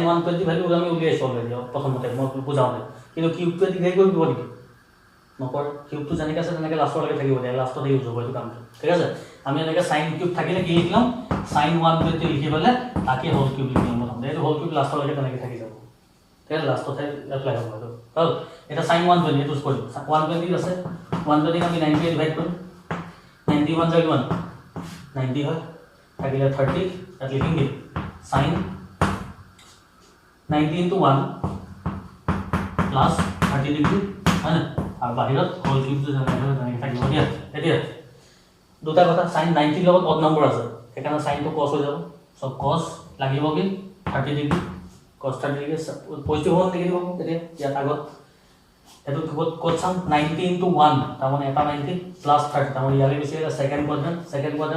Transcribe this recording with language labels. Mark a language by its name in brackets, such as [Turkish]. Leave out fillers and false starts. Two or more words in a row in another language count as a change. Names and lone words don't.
[Assamese] 120 ভ্যালু আমি উলিয়াইছো অলৰেডি প্ৰথমতে মই বুজাওঁতে কিন্তু কিউবটো ডিভাইড কৰি দিব নেকি নকৰ কিউবটো যেনেকৈ আছে তেনেকৈ লাষ্টলৈকে থাকিব দিয়া লাষ্টত ইউজ হ'ব এইটো কামটো ঠিক আছে আমি এনেকৈ [English] sin cube [Assamese] থাকিলে কি লিখিলাম sin 120 লিখি পেলাই তাকে [English] whole cube [Assamese] লিখিলাম প্ৰথমতে এইটো [English] whole cube [Assamese] লাষ্টলৈকে তেনেকৈ থাকি যাব ঠিক আছে লাষ্টতে এপ্লাই হ'ব এইটো হ'ল এটা sin 120 এইটো কৰিম 120 আছে 120 আমি 90 ডিভাইড কৰিম 91 যায় 90 হয় থাকিলে 30 তাত লিখিম কি sin [English] 90 into 1 plus 30 degree [Hindi] है ना [Assamese] আর বাহিৰত [English] whole cube [Assamese] যেনেকৈ থাকিব দিয়া এতিয়া দুটা কথা sin 90 লগত [English] odd number [Assamese] আছে সেইকাৰণে sin টো cos হৈ যাব [English] so cos [Assamese] লাগিব কি 30 [English] degree cos [Assamese] 30 [English] degree positive [Assamese] হ'ব নেগেটিভ হ'ব এতিয়া ইয়াত আগত এটো ক'ত চাম [English] 90 into 1 [Assamese] তাৰ মানে এটা [English] 90 plus 30 [Assamese] তাৰ মানে ইয়ালে বেছি এটা [English] second quadrant